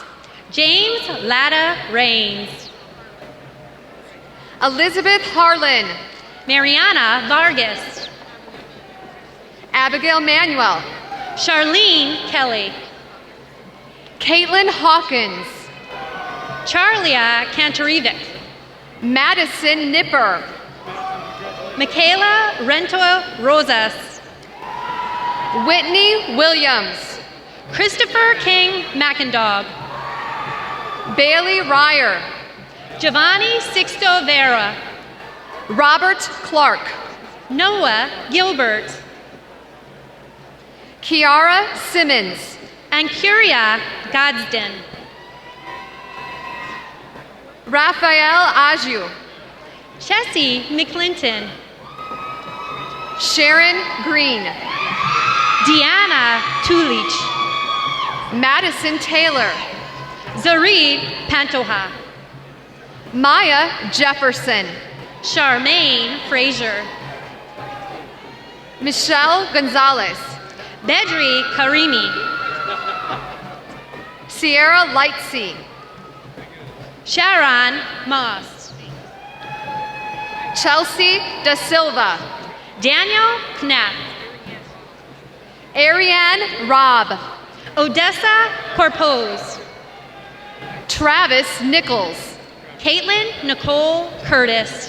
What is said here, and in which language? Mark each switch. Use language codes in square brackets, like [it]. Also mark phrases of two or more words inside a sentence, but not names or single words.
[en] James Latta Rains. Elizabeth Harlan. Mariana Vargas. Abigail Manuel. Charlene Kelly. Caitlin Hawkins. Charlia Kantarevic. Madison Nipper. Michaela Rento Rosas. Whitney Williams. Christopher King McIndog. Bailey Ryer. Giovanni Sixto Vera. Robert Clark. Noah Gilbert. Kiara Simmons. And Curia Gadsden. Raphael Aju. Chessie McClinton. Sharon Green. Deanna Tulich. Madison Taylor. Zarid Pantoja. Maya Jefferson. Charmaine Frazier. Michelle Gonzalez. Bedri Karimi. Sierra Lightsey. Sharon Moss. Chelsea Da Silva. Daniel Knapp. Ariane Robb. Odessa Corpose. Travis Nichols. Caitlin Nicole Curtis.